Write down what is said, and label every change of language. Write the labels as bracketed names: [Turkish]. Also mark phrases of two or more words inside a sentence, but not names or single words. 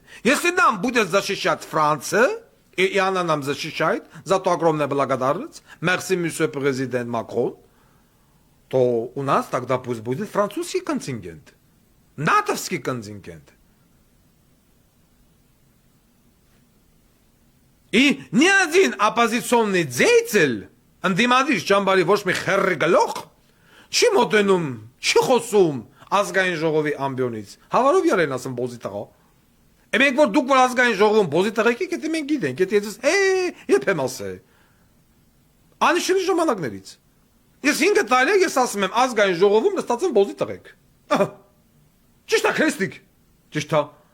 [Russian] Если нам будет защищать Франция, и она нам защищает, за то огромная благодарность, [French] merci, monsieur [Russian] президент Макрон, то у нас тогда пусть будет французский контингент, натовский контингент. И ни один оппозиционный деятель, [Armenian] անդիմադիր ճամբարի ոչ մի խեռի գլուխ, չի մոտենում, չի խոսում ազգային ժողովի ամբիոնից։ Հավարով յարեն ասում բոզի տղա։ Մենք որ դուք որ ազգային ժողովում բոզի տղեկ եք, եթե մենք գիտենք, եթե ես երբ եմ ասել։ Անիշելի ժամանակներից։ Ես 5 տարի ես ասում եմ ազգային ժողովում նստած եմ բոզի տղեկ։ Ճիշտ է, քրեստիկ։ Ճիշտ է։